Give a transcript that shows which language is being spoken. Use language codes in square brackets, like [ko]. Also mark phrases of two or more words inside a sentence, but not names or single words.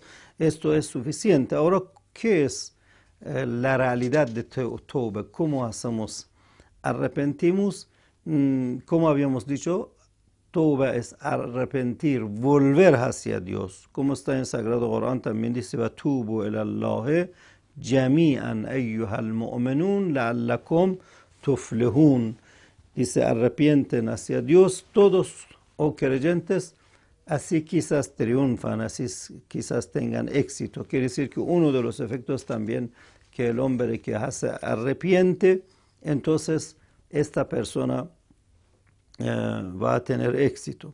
[es] Esto es suficiente. Ahora, ¿qué es la realidad de Tauba? ¿Cómo hacemos? Arrepentimos. Como habíamos dicho, Tauba es arrepentir, volver hacia Dios. Como está en el Sagrado Corán, también dice, [ar] وَتُوبُوا إِلَى اللَّهِ جميعا أيها المؤمنون لعلكم تفلحون. [es] Dice, arrepienten hacia Dios todos, oh creyentes, así quizás triunfan, así quizás tengan éxito. Quiere decir que uno de los efectos también que el hombre que hace arrepiente, entonces esta persona va a tener éxito.